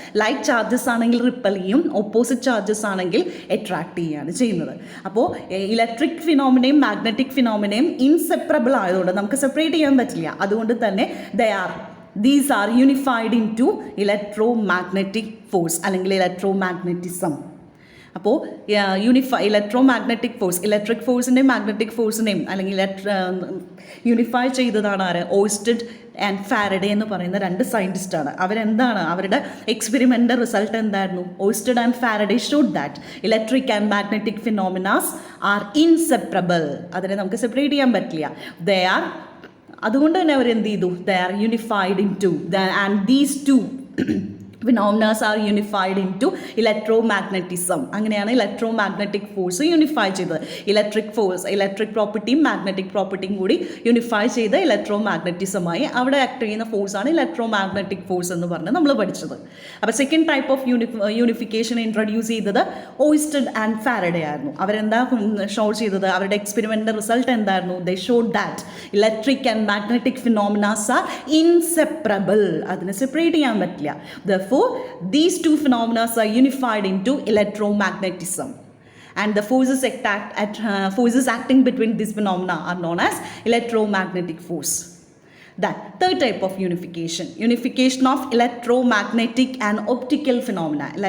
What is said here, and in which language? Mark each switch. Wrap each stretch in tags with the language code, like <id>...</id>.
<ml>Light charges ആണെങ്കിൽ ripple ചെയ്യും, opposite charges ആണെങ്കിൽ അട്രാക്ട് ചെയ്യുകയാണ് ചെയ്യുന്നത്. അപ്പോൾ ഇലക്ട്രിക് ഫിനോമിനയും മാഗ്നറ്റിക് ഫിനോമിനയും ഇൻസെപ്പറബിൾ ആയതുകൊണ്ട് നമുക്ക് സെപ്പറേറ്റ് ചെയ്യാൻ പറ്റില്ല. അതുകൊണ്ട് തന്നെ</ml> <en>these are unified into electromagnetic force അല്ലെങ്കിൽ electromagnetism.</en> <ml>അപ്പോൾ electro magnetic force, electric ഫോഴ്സിൻ്റെയും magnetic ഫോഴ്സിനെയും അല്ലെങ്കിൽ യൂണിഫൈ ചെയ്തതാണ് ആര്? ഓയ്സ്റ്റഡ് ആൻഡ് ഫാരഡേ എന്ന് പറയുന്ന രണ്ട് സയൻറ്റിസ്റ്റാണ്. അവരെന്താണ്, അവരുടെ എക്സ്പെരിമെൻ്റ് റിസൾട്ട് എന്തായിരുന്നു?</ml> <en>Oersted and Faraday showed that electric and magnetic phenomenas are inseparable.</en> <ml>അതിനെ നമുക്ക് സെപ്പറേറ്റ് ചെയ്യാൻ പറ്റില്ല.</ml> <en>they are,</en> <ml>അതുകൊണ്ട് തന്നെ അവർ എന്ത് ചെയ്തു?</ml> <en>They are unified into, and these two phenomena are unified into electromagnetism.</en> <ml>അങ്ങനെയാണ് ഇലക്ട്രോമാഗ്നറ്റിക് ഫോഴ്സ് യൂണിഫൈ ചെയ്തത്. ഇലക്ട്രിക് ഫോഴ്സ്, ഇലക്ട്രിക് പ്രോപ്പർട്ടിയും മാഗ്നറ്റിക് പ്രോപ്പർട്ടിയും കൂടി യൂണിഫൈ ചെയ്ത് ഇലക്ട്രോമാഗ്നറ്റിസമായി അവിടെ ആക്ട് ചെയ്യുന്ന ഫോഴ്സാണ് ഇലക്ട്രോമാഗ്നറ്റിക് ഫോഴ്സ് എന്ന് പറഞ്ഞ് നമ്മൾ പഠിച്ചത്. അപ്പോൾ second type of unification introduce ചെയ്തത് ഓയ്സ്റ്റഡ് ആൻഡ് ഫാരഡേ ആയിരുന്നു. അവരെന്താ ഷോ ചെയ്തത്? അവരുടെ എക്സ്പെരിമെൻ്റ് റിസൾട്ട് എന്തായിരുന്നു?</ml> <en>They showed that electric and magnetic phenomenas are inseparable.</en> <ml>അതിനെ സെപ്പറേറ്റ് ചെയ്യാൻ പറ്റില്ല.</ml> <en>These two phenomena are unified into electromagnetism, and the forces acting between these phenomena are known as electromagnetic force. That third type of unification of electromagnetic and optical phenomena.</en>